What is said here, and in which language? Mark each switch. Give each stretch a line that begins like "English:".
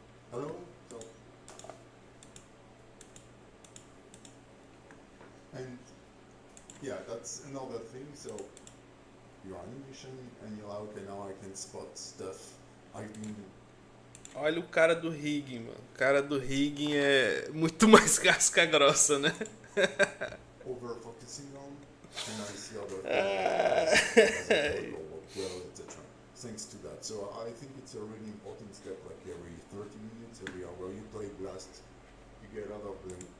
English: Hello. So, and yeah, that's another thing. So your animation, and you're like, okay, now I can spot stuff. I've been
Portuguese: Olha o cara do rigging, mano. O cara do rigging é muito mais casca grossa, né?
English: over focusing on, and I see other things well, etc. Thanks to that. So I think it's a really important step, like every 30 minutes, every hour you play Blast, you get out of the